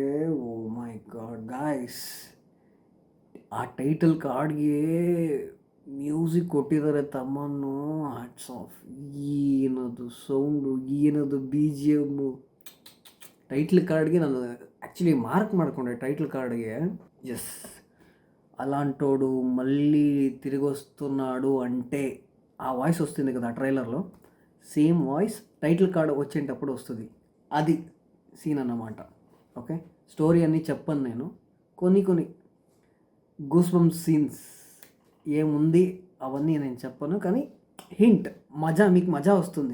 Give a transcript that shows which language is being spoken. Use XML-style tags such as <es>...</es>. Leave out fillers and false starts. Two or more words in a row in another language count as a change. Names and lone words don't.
<en>O my god guys,</en> <kn>ಆ</kn> <en>title card music</en> <kn>ಕೊಟ್ಟಿದ್ದಾರೆ ತಮ್ಮನ್ನು.</kn> <en>Hats off.</en> <kn>ಏನದು ಸೌಂಡು, ಏನದು ಬಿ ಜಿ ಎಮ್ಮು.</kn> <en>title card</en> <kn>ನಾನು ಆ್ಯಕ್ಚುಲಿ ಮಾರ್ಕ್ ಮಾಡಿಕೊಂಡೆ</kn> <en>title card.</en> <te>ఎస్, అలాంటోడు మళ్ళీ తిరిగి వస్తున్నాడు అంటే ఆ వాయిస్ వస్తుంది కదా ట్రైలర్లో,</te> <en>same voice title card</en> <te>వచ్చేటప్పుడు వస్తుంది. అది సీన్ అన్నమాట. ఓకే, స్టోరీ అన్నీ చెప్పను నేను, కొన్ని</te> <en>goose bumps scenes</en> <te>ఏముంది అవన్నీ నేను చెప్పను, కానీ హింట్, మీకు మజా వస్తుంది.</te>